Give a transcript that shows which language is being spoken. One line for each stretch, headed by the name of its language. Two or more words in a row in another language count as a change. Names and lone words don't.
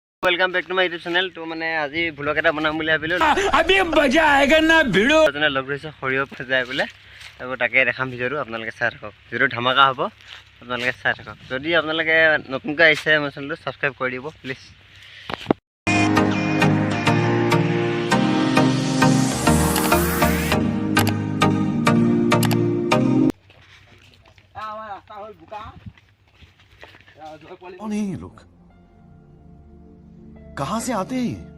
English: welcome back to my YouTube channel.
Assamese: তো মানে আজি ভ্লগ এটা বনাম বুলি ভাবিলো।
Hindi: अभी मजा आएगा ना भिड़ो
Assamese: জনে লগ ধৰিছে সৰিয়হ ফজাই বোলে। আৰু তাকে দেখাম ভিডিওটো আপোনালোকে চাই থাকক। ভিডিও ধামাকা হ'ব, আপোনালোকে চাই থাকক। যদি আপোনালোকে নতুনকৈ আহিছে মোৰ চেনেলটো সাবস্ক্ৰাইব কৰি দিব প্লিজ।
Hindi: कौन है ये लोग? कहाँ से आते हैं?